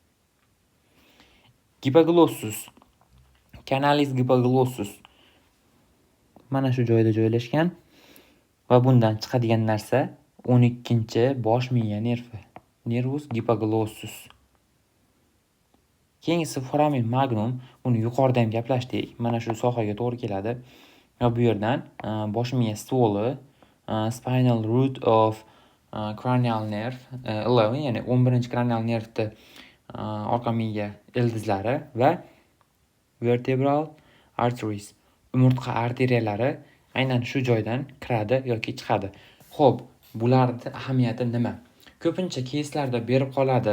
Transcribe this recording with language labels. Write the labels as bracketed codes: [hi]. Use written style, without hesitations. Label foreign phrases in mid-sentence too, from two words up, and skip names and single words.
[uz] Hypoglossus, [la] canalis hypoglossus [uz] mana shu joyda joylashgan va bundan chiqadigan narsa 12-chi bosh miya nervi, [la] nervus hypoglossus. [uz] Keyingisi [la] foramen magnum, [uz] buni yuqorida ham gaplashdik, mana shu sohaga to'g'ri keladi. Va bu yerdan bosh miya stoli, [en] spinal root of cranial nerve 11, [uz] ya'ni 11-chi cranial nervni orqa miya ildizlari va [en] vertebral arteries, [uz] umurtqa arteriyalari aynan shu joydan kiradi yoki chiqadi. Xo'p, bularning ahamiyati nima? Ko'pincha keyslarda berib qoladi.